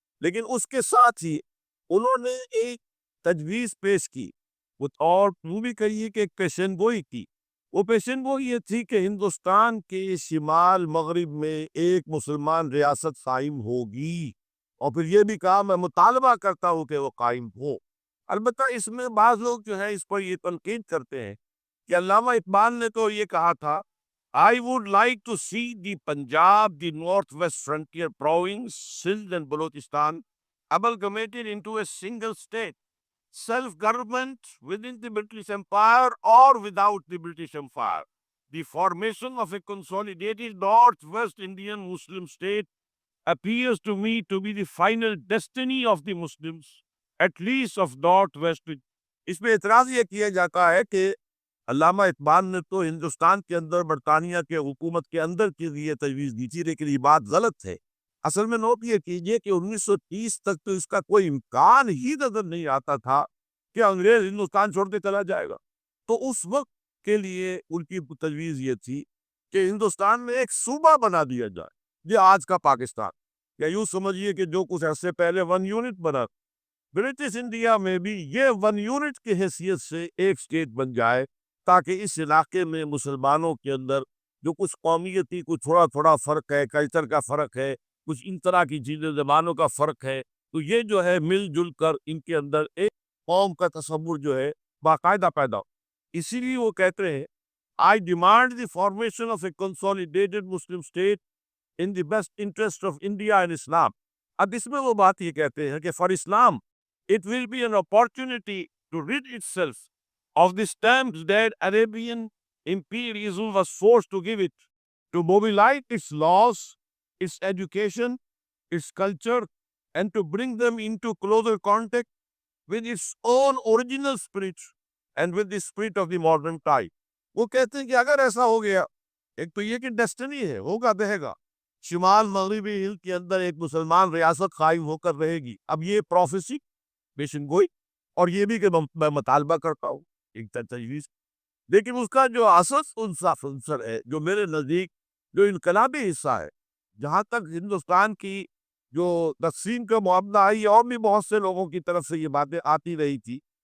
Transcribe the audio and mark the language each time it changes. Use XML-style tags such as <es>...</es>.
<ur>لیکن اس کے ساتھ ہی انہوں نے ایک تجویز پیش کی اور وہ بھی کہیے کہ ایک پیشن گوئی کی. وہ پیشن گوئی یہ تھی کہ ہندوستان کے شمال مغرب میں ایک مسلمان ریاست قائم ہوگی، اور پھر یہ بھی کہا میں مطالبہ کرتا ہوں کہ وہ قائم ہو. البتہ اس میں بعض لوگ جو ہے اس پر یہ تنقید کرتے ہیں کہ علامہ اقبال نے تو یہ کہا تھا</ur> <en>I would like to see the Punjab, the Northwest Frontier Province, Sindh and Balochistan amalgamated into a single state, self-government within the British Empire or without the British Empire. The formation of a consolidated Northwest Indian Muslim state appears to me to be the final destiny of the Muslims, at least of Northwest.</en> <ur>اس میں اعتراض یہ کیا جاتا ہے کہ علامہ اقبال نے تو ہندوستان کے اندر برطانیہ کے حکومت کے اندر کے لیے تجویز دی تھی، لیکن یہ بات غلط ہے. اصل میں نوٹ یہ کیجئے کہ 1930 تک تو اس کا کوئی امکان ہی نظر نہیں آتا تھا کہ انگریز ہندوستان چھوڑ کے چلا جائے گا. تو اس وقت کے لیے ان کی تجویز یہ تھی کہ ہندوستان میں ایک صوبہ بنا دیا جائے، یہ آج کا پاکستان، یا یوں سمجھیے کہ جو کچھ عرصے پہلے 1 یونٹ بنا، برٹش انڈیا میں بھی یہ 1 یونٹ کی حیثیت سے ایک اسٹیٹ بن جائے، تاکہ اس علاقے میں مسلمانوں کے اندر جو کچھ قومیتی کچھ تھوڑا تھوڑا فرق ہے، کلچر کا فرق ہے، کچھ ان طرح کی چیزیں زبانوں کا فرق ہے، تو یہ جو ہے مل جل کر ان کے اندر ایک قوم کا تصور جو ہے باقاعدہ پیدا ہو. اسی لیے وہ کہتے ہیں</ur> <en>I demand the formation of a consolidated Muslim state in the best interest of India and Islam.</en> <ur>اب اس میں وہ بات یہ کہتے ہیں کہ</ur> <en>for Islam it will be an opportunity to rid itself of the stamps that Arabian imperialism was forced to give it, to mobilize its laws, its education, its culture, and to bring them into closer contact with its own original spirit and with the spirit of the modern time.</en> <ur>وہ کہتے ہیں کہ اگر ایسا ہو گیا، ایک تو یہ کہ ڈیسٹنی ہے، ہوگا بہے گا، شمال مغربی ہند کے اندر ایک مسلمان ریاست قائم ہو کر رہے گی. اب یہ پروفیسی پیشن گوئی اور یہ بھی کہ میں مطالبہ کرتا ہوں ایک تجویز، لیکن اس کا جو اصل عنصر ہے جو میرے نزدیک جو انقلابی حصہ ہے، جہاں تک ہندوستان کی جو تقسیم کا معاملہ ہے، یہ اور بھی بہت سے لوگوں کی طرف سے یہ باتیں آتی رہی تھی.</ur>